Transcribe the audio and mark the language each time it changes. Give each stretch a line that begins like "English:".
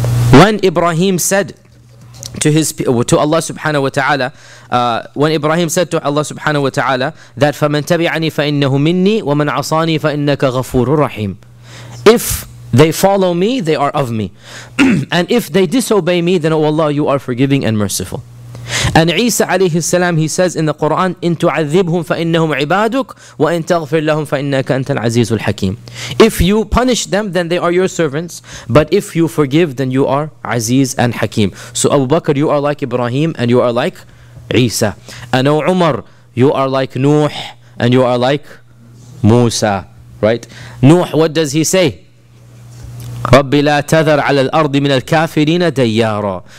English: When Ibrahim said to Allah subhanahu wa ta'ala, when Ibrahim said to Allah subhanahu wa ta'ala that
Arabic: فَمَنْ تَبِعَنِي فَإِنَّهُ مِنِّي وَمَنْ عَصَانِي فَإِنَّكَ غَفُورٌ رَحِيمٌ.
English: If they follow me, they are of me. And if they disobey me, then, O Allah, you are forgiving and merciful. And Isa alayhi salam, he says in the Quran,
Arabic: إِن تُعَذِّبْهُمْ فَإِنَّهُمْ عِبَادُكَ وَإِن تَغْفِرْ لَهُمْ فَإِنَّكَ أَنْتَ الْعَزِيزُ الْحَكِيمُ.
English: If you punish them, then they are your servants. But if you forgive, then you are Aziz and Hakim. So Abu Bakr, you are like Ibrahim and you are like Isa. And O Umar, you are like Nuh and you are like Musa. Right? Nuh, what does he say?
Arabic: رَبِّ لَا تَذَرْ عَلَى الْأَرْضِ مِنَ الْكَافِرِينَ دَيَّارًا.